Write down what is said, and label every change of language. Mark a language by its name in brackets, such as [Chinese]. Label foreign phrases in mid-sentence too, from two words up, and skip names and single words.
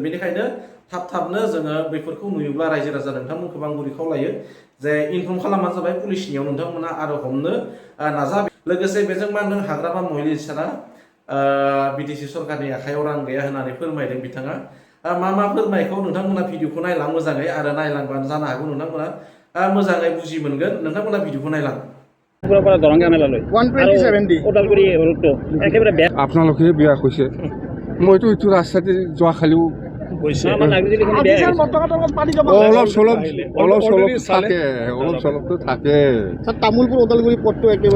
[Bodo] बेनिखायनो थाबनो जोङो बेफोरखौ नुयोब्ला रायजो राजा नोंथांमोनखौ आं गुरै खावलायो जे इनफर्म खालामबानो जाबाय पुलिसनियाव, नोंथांमोना आरो हमनो नाजा। लोगोसे बेजों मा होनदों हाग्रामा महिलारि साना बिटिसि सरकारनि आखायाव रां गैया होननानै फोरमायदों बिथाङा। मा फोरमायखौ नोंथांमोना भिडिअखौ नायलां मोजाङै, आरो नायलांबानो जानो हागौ नोंथांमोना मोजाङै बुजि मोनगोन। नोंथांमोना भिडिअखौ नायलां। [Assamese] আপোনালোকে বিয়া কৈছে, মইতো এইটো ৰাস্তাতে যোৱাকালিও অলপ চলপটো থাকে। তামোলপুৰ ওদালগুৰি পথটো একেবাৰে